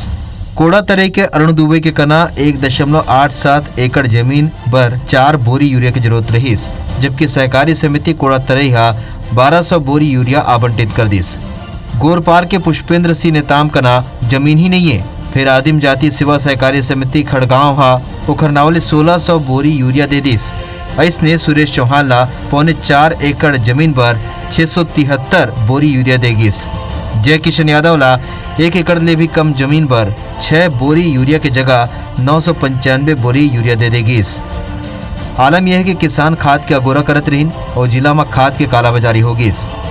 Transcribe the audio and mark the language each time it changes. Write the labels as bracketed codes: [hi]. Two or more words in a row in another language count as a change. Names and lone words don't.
[hne] कोड़ा तरह के अरुण दुबे के कना 1.87 एकड़ जमीन पर 4 बोरी यूरिया की जरूरत रहीस, जबकि सहकारी समिति कोड़ा तरह 1200 बोरी यूरिया आवंटित कर दिस। गोरपार के पुष्पेंद्र सिंह नेताम कना जमीन ही नहीं है। फिर आदिम जाति सेवा सहकारी समिति खड़गांव ओखर नावले 1600 बोरी यूरिया दे दिस। ऐसने सुरेश चौहान ला 4.25 एकड़ जमीन पर 673 बोरी यूरिया देगिस। जय किशन यादव ला 1 एकड़ ले भी कम जमीन पर 6 बोरी यूरिया के जगह 995 बोरी यूरिया दे देगिस। आलम यह है कि किसान खाद के अगोरा करत रहीन और जिला में खाद के कालाबाजारी होगिस।